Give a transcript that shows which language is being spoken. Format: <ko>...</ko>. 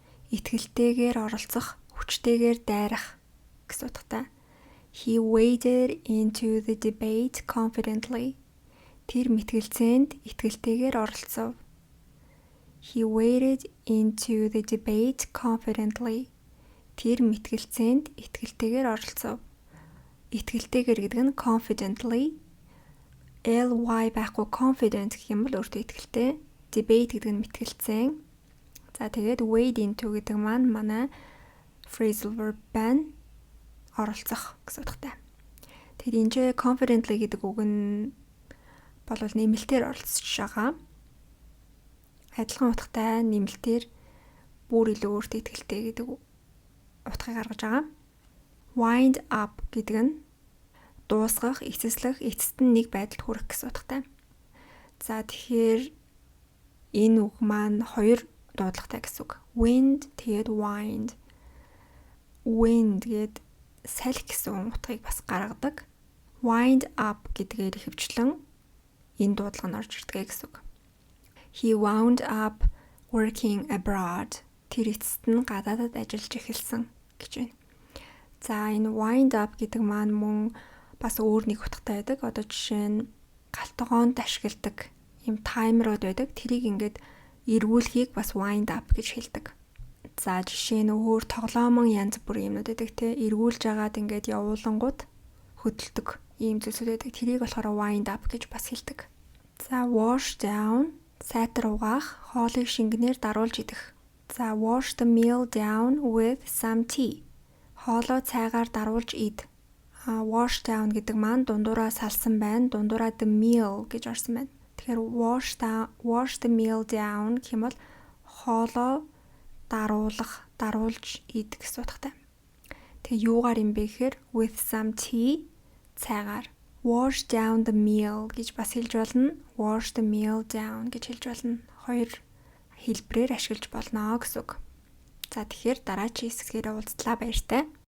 <mn>Итгэлтэйгээр оролцох, хүчтэйгээр дайрах гэсэн утгатай.</mn> <en>He waded into the debate confidently.</en> <mn>Тэр мэтгэлцээнд итгэлтэйгээр оролцов.</mn> <en>He waded into the debate confidently.</en> <mn>Тэр мэтгэлцээнд итгэлтэйгээр оролцов. Итгэлтэйгээр гэдэг нь confidently. ly байхгүй confident гэх юм бол өөртөө итгэлтэй. Debate гэдэг нь мэтгэлцээн. За тэгээд wade into гэдэг маань манай phrasal verb байна. Оролцох гэсэн утгатай. Тэгэхээр энэ confidently гэдэг үг нь бол нэмэлтээр оролцож байгаа. Адилхан утгатай нэмэлтээр бүр илүү өөртөө итгэлтэй гэдэг утгыг гаргаж байгаа. Wind up гэдэг нь дуусгах, эцэслэх, эцэст нь нэг байдалд хүрэх гэсэн утгатай. За тэгэхээр энэ үг маань хоёр дуудлагатай гэсэн үг. Wind тэгээд wind. Wind гээд салхи гэсэн утгыг бас гаргадаг. Wind up гэдгээр ихэвчлэн энэ дуудлага нь орж ирдэг гэсэн үг.</mn> <en>He wound up working abroad.</en> <mn>Тэр эцэст нь гадаадад ажиллаж эхэлсэн гэж байна. За энэ wind up гэдэг маань мөн бас өөр нэг утгатай байдаг. Одоо жишээ нь галтгоонд ашигладаг юм таймерууд байдаг. Тэрийг ингээд эргүүлэхийг бас wind up гэж хэлдэг. За жишээ нь өөр тоглоомон янз бүрийн юмнууд байдаг те. Эргүүлж агаад ингээд явуулангууд хөдөлдөг ийм зүйлсүүд байдаг. Тэрийг болохоор wind up гэж бас хэлдэг. За wash down сайтар угаах, хоолыг шингэнээр даруулж идэх.</mn> <en>За wash the meal down with some tea.</en> <mn>Хоолоо цайгаар даруулж ид. Wash down гэдэг маань дундуураа салсан байна. Дундуураа the meal гэж орсон байна. Тэгэхээр</mn> <en>wash the meal down</en> <mn>гэх юм бол хоолоо даруулах, даруулж ид гэсэн утгатай. Тэгээ юугаар юм бэ гэхээр</mn> <en>with some tea</en> <mn>цайгаар.</mn> <en>Wash down the meal</en> <mn>гэж бас хэлж болно.</mn> <en>Wash the meal down</en> <mn>гэж хэлж болно. Хоёр хэлбэрээр ашиглаж болно гэсэн үг. За тэгэхээр дараагийн хэсгээр уулзлаа баяртай.</mn>